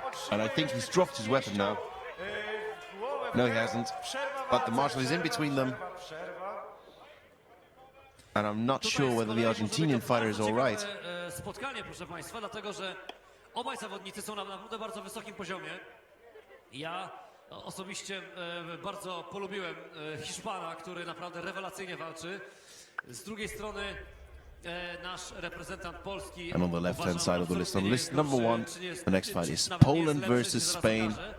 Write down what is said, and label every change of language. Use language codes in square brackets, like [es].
[en] And I think he's dropped his weapon now. No, he hasn't. But the marshal is in between them. And I'm not sure whether the Argentinian fighter is all right. [pl] Spotkanie, proszę Państwa, dlatego że obaj zawodnicy są na naprawdę bardzo wysokim poziomie. Ja osobiście bardzo polubiłem Hiszpana, który naprawdę rewelacyjnie walczy. Z drugiej strony nasz reprezentant Polski. [en] And on the left-hand side of the list, on list number 1, the next fight is Poland versus Spain.